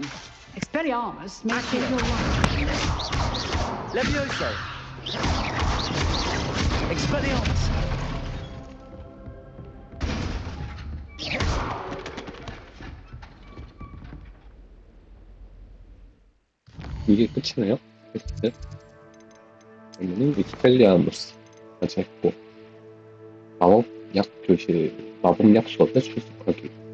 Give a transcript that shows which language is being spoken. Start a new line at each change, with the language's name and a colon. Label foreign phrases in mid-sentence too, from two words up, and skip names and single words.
English: Expelliarmus may save your life. Levioso! Expelliarmus!
Korean: 이게 끝이네요. 퀘스트. 그러면은 익스펠리아무스까지 했고 마법약 교실, 마법약 수업에 출석하기.